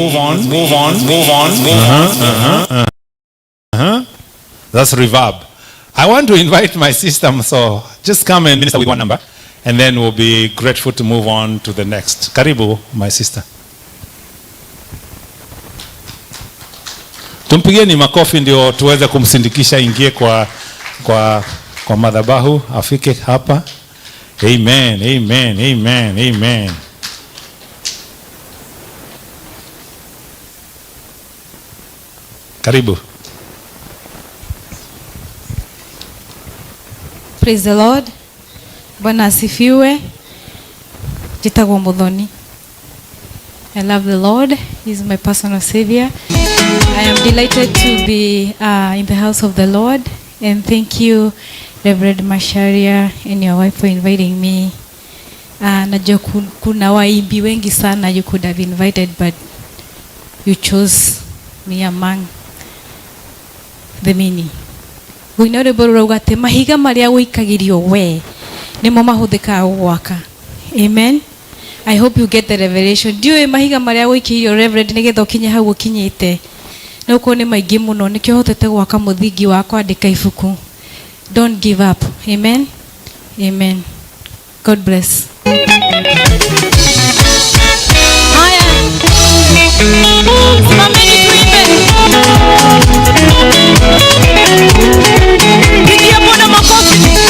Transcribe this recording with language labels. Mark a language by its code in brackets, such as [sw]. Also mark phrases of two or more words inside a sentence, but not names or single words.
[en] That's reverb. I want to invite my sister, so just come and minister with one number, and then we'll be grateful to move on to the next. Karibu, my sister. [sw] Tumpigieni makofi ndio tuweze kumsindikisha ingie kwa madhabahu, afike hapa. [en] Amen, amen, amen, amen. [sw] Karibu. [en] Praise the Lord. [sw] Bwana asifiwe. Jitagwa Muthoni. [en] I love the Lord. He is my personal savior. I am delighted to be in the house of the Lord, and thank you, Reverend MACHARIA and your wife, for inviting me. [sw] Najua kuna waimbi wengi sana [en] you could have invited, but you chose me among the many. [ki] Honorable Rogate mahiga maria wikagirio we nimo mahuthika gwaka. [en] Amen. I hope you get the revelation. [ki] Diwe mahiga maria wikirio Reverend nigetha ukinye hau ukinyite. Na uko ni maingi muno nikyo hotete gwaka muthingi wa kwandika ibuku. [en] Don't give up. Amen. Amen. God bless. [sw] Haya. Simameni tuimbe. Pigia Bwana makofi.